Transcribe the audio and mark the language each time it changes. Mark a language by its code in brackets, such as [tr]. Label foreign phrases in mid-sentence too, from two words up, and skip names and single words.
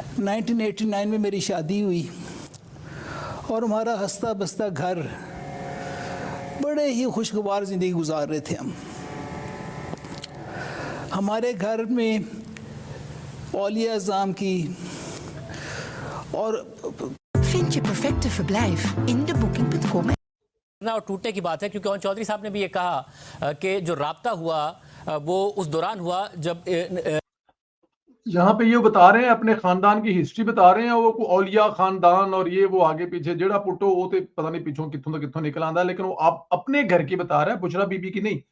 [ur] 1989 میں میری شادی ہوئی اور ہمارا ہنستا بستا گھر، بڑے ہی خوشگوار زندگی گزار رہے تھے ہم. ہمارے گھر میں اولیاء عظام کی اور [nl] Vind je perfecte verblijf in de booking.com. [ur] اور ٹوٹنے کی بات ہے کیونکہ اون چوہدری صاحب نے بھی یہ کہا کہ جو رابطہ ہوا وہ اس دوران ہوا جب یہاں پہ یہ بتا رہے ہیں، اپنے خاندان کی ہسٹری بتا رہے ہیں. وہ اولیاء خاندان اور یہ وہ آگے پیچھے [pa] جیہڑا پتو وہ تو پتا نہیں پچھوں کتھوں تو کتھوں نکل آندا, [ur] لیکن وہ آپ اپنے گھر کی بتا رہا ہے، بشریٰ بی بی کی نہیں.